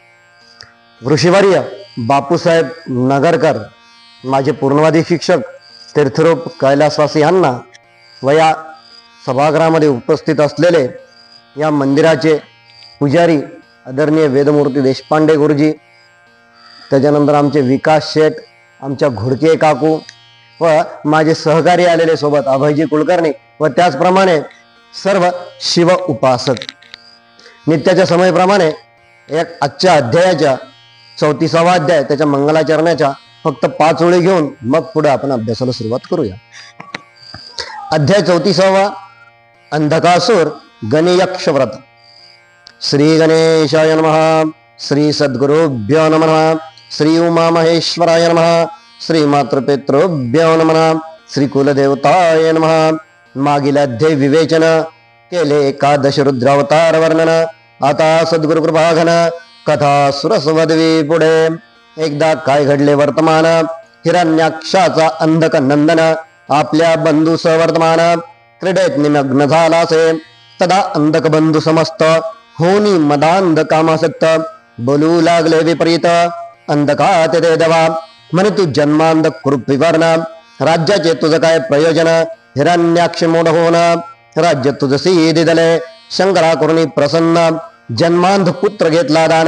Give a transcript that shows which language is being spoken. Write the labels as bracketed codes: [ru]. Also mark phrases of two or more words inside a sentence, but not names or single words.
[mr] ऋषिवर्य बापूसाहेब नगरकर माझे पूर्णवादी शिक्षक तीर्थरूप कैलासवासी यांना व या सभागृहामध्ये उपस्थित असलेले या मंदिराचे पुजारी आदरणीय वेदमूर्ती देशपांडे गुरुजी, त्याच्यानंतर आमचे विकास शेठ, आमच्या घोडके काकू व माझे सहकारी आलेले सोबत अभयजी कुलकर्णी व त्याचप्रमाणे सर्व शिव उपासक. नित्याच्या समयप्रमाणे एक आजच्या अध्यायाच्या 34वा अध्याय त्याच्या मंगलाचरणाच्या फक्त 5 ओळी घेऊन मग पुढे आपण अभ्यासाला सुरुवात करूया. अध्याय 34वा अंधकासुर गणयक्ष व्रत. [sa] श्री गणेशाय नमः. श्री सद्गुरुभ्यो नमः. श्री उमामहेश्वराय नमः. श्री मातृपितृभ्यो नमः. श्री कुलदेवताय नमः. [mr] मागील अध्याय विवेचन केले. एकादश रुद्रावतार वर्णन. आता सद्गुरु कृपाघन कथा सुरसवदवी पुढे. एकदा काय घडले वर्तमान. हिरण्याक्षाचा अंधक नंदन आपल्या बंधू वर्तमान क्रीडेत निमग्न झालासे. तदा अंधक बंधू समस्त होनी मदांध कामासक्त बोलू लागले विपरीत. अंधकात ते देवा म्हणे तू जन्मांध कृपविवर्ण. राज्याचे तुझं काय प्रयोजन. हिरण्याक्ष मोड होण राज्य तुझसी दिदले. शंकरा करुणी प्रसन्न जन्मांध पुत्र घेतला दान.